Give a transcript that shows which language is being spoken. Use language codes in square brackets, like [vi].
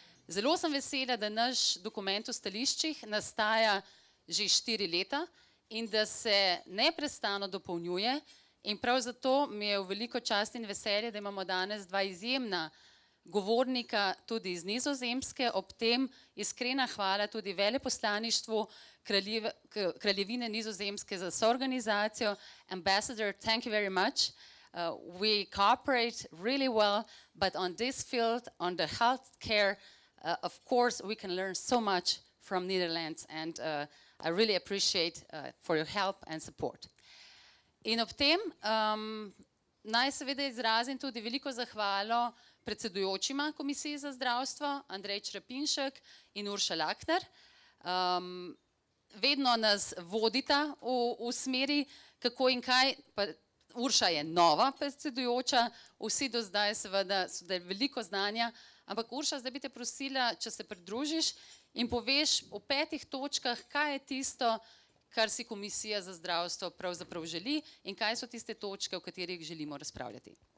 [sl] Zelo sem vesela, da naš dokument v stališčih nastaja že 4 leta in da se neprestano dopolnjuje in prav zato mi je v veliko čast in veselje, da imamo danes dva izjemna govornika tudi iz Nizozemske, ob tem iskrena hvala tudi veleposlaništvu Kraljevine Nizozemske za soorganizacijo. [en] Ambassador, thank you very much. We cooperate really well, but on this field, on the health care, of course we can learn so much from Netherlands and I really appreciate for your help and support. [sl] In ob tem naj seveda izrazim tudi veliko zahvalo predsedujočima Komisiji za zdravstvo, Andrej Črepinšek in Urša Lakner. Vedno nas vodita v smeri, kako in kaj, pa Urša je nova predsedujoča, vsi do zdaj seveda so da veliko znanja, ampak Urša, zdaj bi te prosila, če se pridružiš in poveš v 5 točkah, kaj je tisto, kar si Komisija za zdravstvo pravzaprav želi in kaj so tiste točke, o katerih želimo razpravljati.